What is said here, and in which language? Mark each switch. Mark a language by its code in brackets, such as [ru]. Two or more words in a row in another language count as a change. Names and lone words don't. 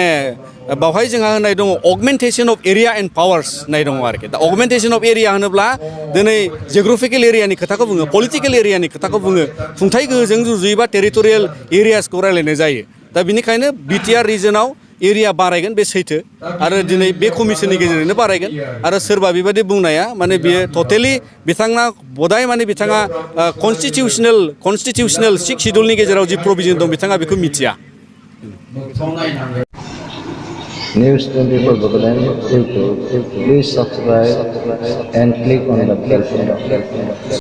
[brx] बावहाय जोंहा होननाय दङ [en] augmentation of area and powers [brx] होननाय दङ आरोखि दा [en] augmentation of area [brx] होनोब्ला दिनै जिअग्राफिकेल एरियानि खोथाखौ बुङो पलिटिकेल एरियानि खोथाखौ बुङो खुंथाय गोहोजों रुजुयोबा टेरिटरियेल एरियासखौ रायलायनाय जायो दा बेनिखायनो बिटिआर रिजनाव एरिया बारायगोन बे सैथो आरो दिनै बे कमिसननि गेजेरजोंनो बारायगोन आरो सोरबा बेबायदि बुंनाया माने बियो टटेलि बिथाङा बदाय माने बिथाङा कनस्टिटिउसनेल सिक्स शिड्युलनि गेजेराव जि प्रभिजन दं बिथाङा बेखौ मिथिया [en] News 24 Bogolan YouTube. Please subscribe and click on the bell icon.